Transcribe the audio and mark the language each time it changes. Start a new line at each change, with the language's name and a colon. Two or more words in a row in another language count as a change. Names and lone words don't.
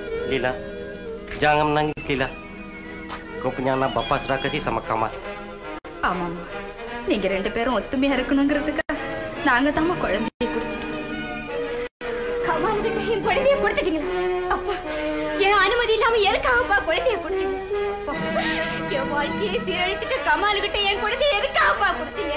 Malay: Lila, jangan menangis Lila. Kau punya anak bapa sudah kasih sama Kamal.
Tamil: ஆமாம்மா, நீங்க 2 பேரும் ஒத்துமையா இருக்கணுங்கிறதுக்காக நாங்க தாம்மா குழந்தையை கொடுத்துட்டோம். கமால் கிட்ட என் குழந்தையை கொடுத்துட்டீங்களா? அப்பா, என் அனுமதி இல்லாம எதுக்காகப்பா குழந்தையை கொடுத்தீங்க? என் வாழ்க்கையை சீரழித்துட்டு கமால் கிட்ட என் குழந்தையை எதுக்காகப்பா கொடுத்தீங்க?